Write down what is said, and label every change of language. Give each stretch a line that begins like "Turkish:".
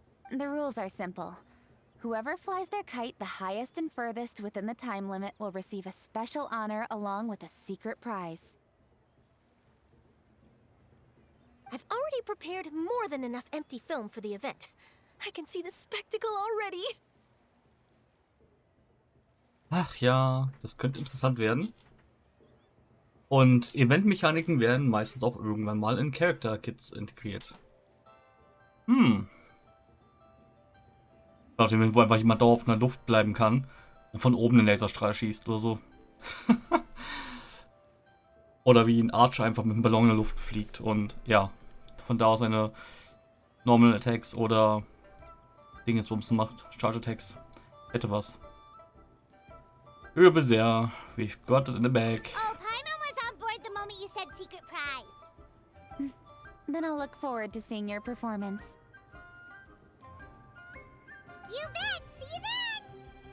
English: The rules are simple. Whoever flies their kite the highest and furthest within the time limit will receive a special honor along with a secret prize. I've already prepared more than enough empty film for the event. I can see the spectacle already.
German: Ach ja, das könnte interessant werden. Und Eventmechaniken werden meistens auch irgendwann mal in Character-Kits integriert. Nach dem Event, wo einfach jemand dauernd in der Luft bleiben kann und von oben einen Laserstrahl schießt oder so. Oder wie ein Archer einfach mit einem Ballon in der Luft fliegt und ja, von da aus seine Normal Attacks oder Dingensbumsen macht, Charge Attacks. Hätte was. Übe sehr.
English: We've got it in the bag. Oh, Paimon was on board the moment you said secret prize. Then I'll look forward to seeing your performance. You bet! See you then!